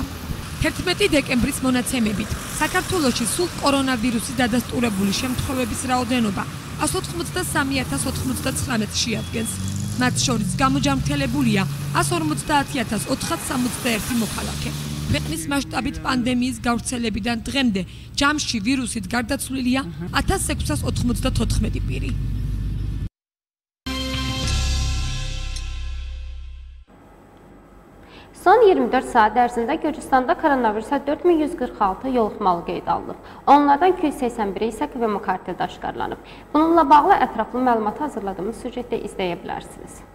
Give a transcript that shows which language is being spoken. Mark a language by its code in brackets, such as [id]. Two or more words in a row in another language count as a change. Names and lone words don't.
[ka] 11 დეკემბრის მონაცემებით საქართველოში სულ კორონავირუსის დადასტურებული შემთხვევების რაოდენობა 183.099 შეადგენს. მათ შორის გამოჯანმრთელებულია 150.461 მოქალაქე. ქვეყნის მასშტაბით პანდემიის გავრცელებიდან დღემდე ჯამში ვირუსით გარდაცვლილია 1694 პირი. [az] Son 24 saat ərzində Gürcüstanda koronavirusa 4146 yoluxmalı qeyd alınıb. Onlardan 281 isə kvemokarteldə aşkarlanıb. Bununla bağlı ətraflı məlumat hazırladığımız süjetdə izləyə bilərsiniz.